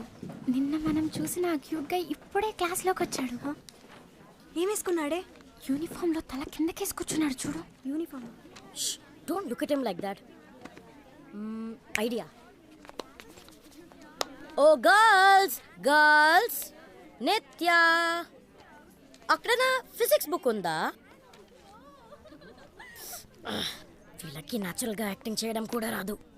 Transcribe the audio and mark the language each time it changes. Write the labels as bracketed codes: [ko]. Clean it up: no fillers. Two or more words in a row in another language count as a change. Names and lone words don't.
[te] నిన్న మనం చూసిన ఆ క్యూట్ గా ఇప్పుడే క్లాస్ లోకి వచ్చాడు. ఏం వేసుకున్నాడే? యూనిఫామ్ లో తల కిందకేసి కూర్చున్నాడు చూడు. యూనిఫామ్. [en] Don't look at him like that. Idea. Oh, girls. Nitya. [te] అక్కడ నా ఫిజిక్స్ బుక్ ఉందా? వీళ్ళకి [en] naturally acting [te] చేయడం కూడా రాదు.